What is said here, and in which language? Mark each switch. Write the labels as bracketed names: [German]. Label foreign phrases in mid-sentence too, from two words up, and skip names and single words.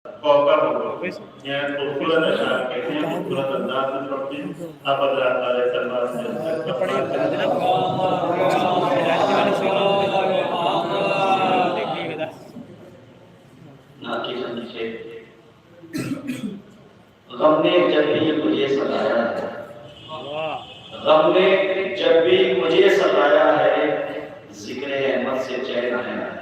[Indonesian] yang populer adalah kayaknya populer tentang seperti apa berasal [Urdu] غم نے جب بھی مجھے ستایا ہے غم نے جب بھی مجھے ستایا ہے ذکر احمد سے چین آیا ہے